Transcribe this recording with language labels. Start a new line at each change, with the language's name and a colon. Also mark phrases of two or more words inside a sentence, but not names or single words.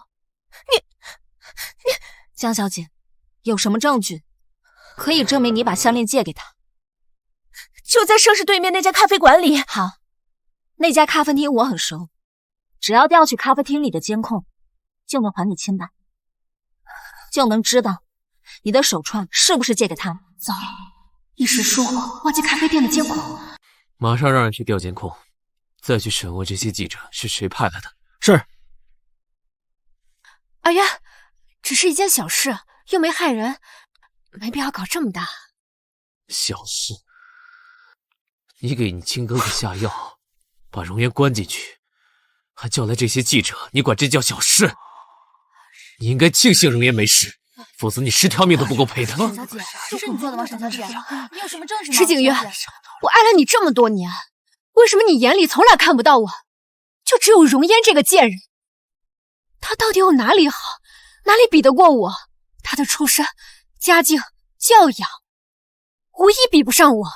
Chinese: 你江小姐，有什麼證據可以證明你把項鏈借給他？就在盛世對面那家咖啡館裡。好，那家咖啡廳我很熟，只要調取咖啡廳裡的監控，就能還你清白，就能知道你的手串是不是借給他。糟了，一時疏忽忘記咖啡店的監控。馬上讓人去調監控，再去審問這些記者是誰派來的。是。阿淵，只是一件小事，又沒害人，沒必要搞這麼大。小事？你給你親哥哥下藥，把容顏關進去，還叫來這些記者，你管這叫小事？你應該慶幸容顏沒事，否則你10條命都不夠賠的。沈小姐，這是你做的嗎？沈小姐，你有什麼證據嗎？池景月，我愛了你這麼多年，為什麼你眼裡從來看不到我，就只有容顏這個賤人？她到底有哪裡好，哪裡比得過我？她的出身、家境、教養，無一比不上我。